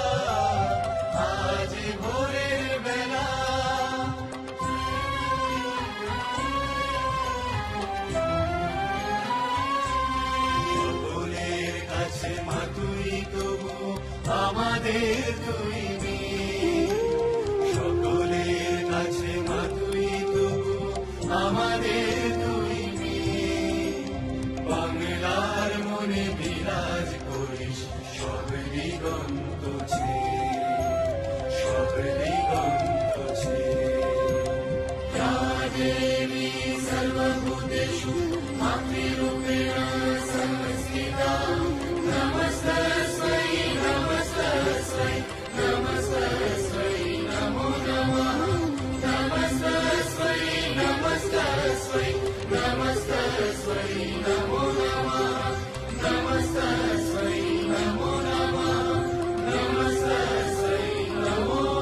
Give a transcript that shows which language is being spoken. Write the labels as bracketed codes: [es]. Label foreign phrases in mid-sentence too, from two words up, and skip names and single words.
[bn] আজ ভোরের বেলা সকলের কাছে মা তুই তবু আমাদের তুই সকলের কাছে মা তুই তবু আমাদের তুই বাংলার মনে বিরাজ করিস সব দিগন্ত ছে সব দিগন্ত ছে [sa] या देवी सर्वभूतेषु मातृरूपेण संस्थिता नमस्तस्यै नमस्तस्यै नमस्तस्यै नमो नमः नमस्तस्यै नमस्तस्यै नमस्तस्यै नमो नमः नमस्तस्यै नमो नमः नमस्तस्यै नमो